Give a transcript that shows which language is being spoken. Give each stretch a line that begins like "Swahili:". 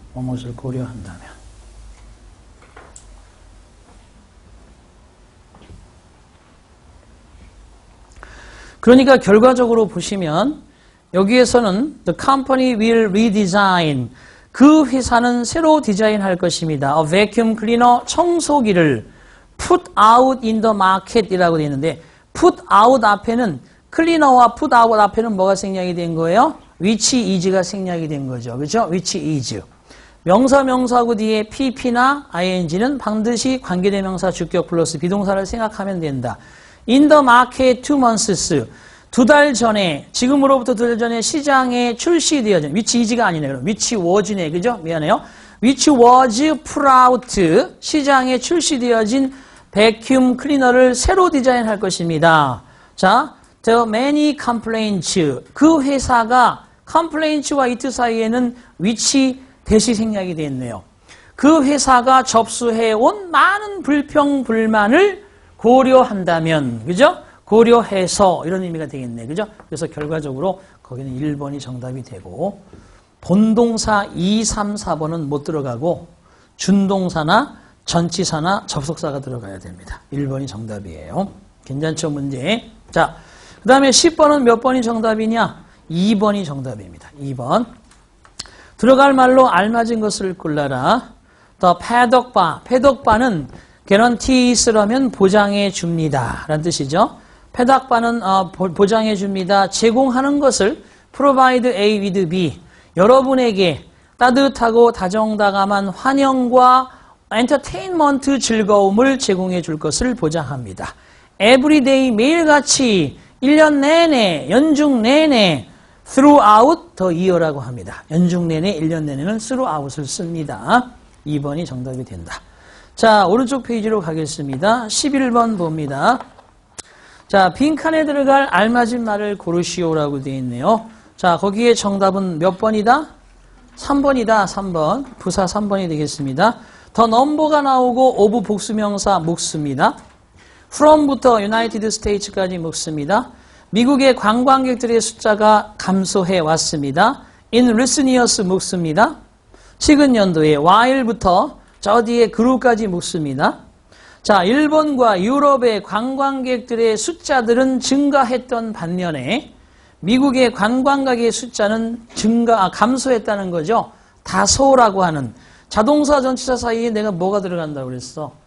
Korean: 뭐뭇을 고려한다면 그러니까 결과적으로 보시면 여기에서는
English: the company will redesign
Korean: 그 회사는 새로 디자인할 것입니다.
English: A vacuum cleaner
Korean: 청소기를
English: put out in the market
Korean: 이라고 되어 있는데
English: put out
Korean: 앞에는 클리너와
English: put out
Korean: 앞에는 뭐가 생략이 된 거예요?
English: which is
Korean: 가 생략이 된 거죠. 그렇죠?
English: which is.
Korean: 명사구 뒤에 pp나 ing는 반드시 관계대명사 주격 플러스 비동사를 생각하면 된다.
English: In the market 2 months.
Korean: 2달 전에, 지금으로부터 2달 전에 시장에 출시되어진,
English: which is
Korean: 가 아니네요.
English: which was네.
Korean: 그죠? 미안해요.
English: which was put out.
Korean: 시장에 출시되어진 vacuum cleaner를 새로 디자인할 것입니다.
English: 자, there are many complaints.
Korean: 그 회사가 complains와 it 사이에는 which 대시 생략이 되어 있네요. 그 회사가 접수해온 많은 불평, 불만을 고려한다면, 그죠? 고려해서 이런 의미가 되겠네. 그죠? 그래서 결과적으로 거기는 1번이 정답이 되고 본동사 2, 3, 4번은 못 들어가고 준동사나 전치사나 접속사가 들어가야 됩니다. 1번이 정답이에요. 괜찮죠? 문제. 자, 그 다음에 10번은 몇 번이 정답이냐? 2번이 정답입니다. 2번. 들어갈 말로 알맞은 것을 골라라. 더 패덕바. 패덕바는 guarantees라면 보장해 줍니다. 라는 뜻이죠. 패덕바는 보장해 줍니다. 제공하는 것을 provide A with B. 여러분에게 따뜻하고 다정다감한 환영과 엔터테인먼트 즐거움을 제공해 줄 것을 보장합니다. everyday 매일같이 1년 내내 연중 내내
English: throughout the year
Korean: 라고 합니다. 연중 내내 1년 내내는 throughout을 씁니다. 2번이 정답이 된다. 자, 오른쪽 페이지로 가겠습니다. 11번 봅니다. 자, 빈칸에 들어갈 알맞은 말을 고르시오라고 되어 있네요. 자, 거기에 정답은 몇 번이다? 3번이다. 3번. 부사 3번이 되겠습니다. 더 넘버가 나오고 오브 복수명사 묵습니다. from부터 United States까지 묵습니다. 미국의 관광객들의 숫자가 감소해 왔습니다.
English: in recent years
Korean: 묵습니다. 최근 연도에 while부터 저 뒤에 그루까지 묵습니다. 자, 일본과 유럽의 관광객들의 숫자들은 증가했던 반면에 미국의 관광객의 숫자는 감소했다는 거죠. 다소라고 하는 자동사 전치사 사이에 내가 뭐가 들어간다고 그랬어?